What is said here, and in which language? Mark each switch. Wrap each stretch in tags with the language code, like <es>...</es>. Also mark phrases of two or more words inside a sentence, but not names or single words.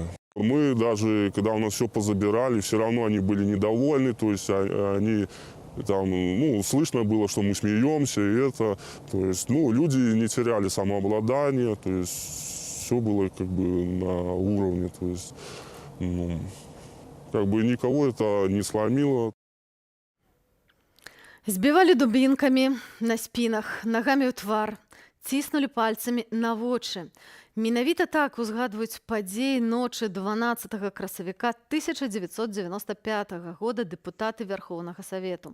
<ru>Мы даже, когда у нас все позабирали, все равно они были недовольны, то есть они там, ну, слышно было, что мы смеемся, и это, то есть, ну, люди не теряли самообладание, то есть все было как бы на уровне, то есть, ну, как бы никого это не сломило.</ru> <be>Збівалі дубінкамі на спінах, нагамі ў твар, ціснулі пальцамі на вочы. Менавіта так узгадваюць падзеі ночы 12 красавіка 1995 года дэпутаты Верхоўнага Савету.</be>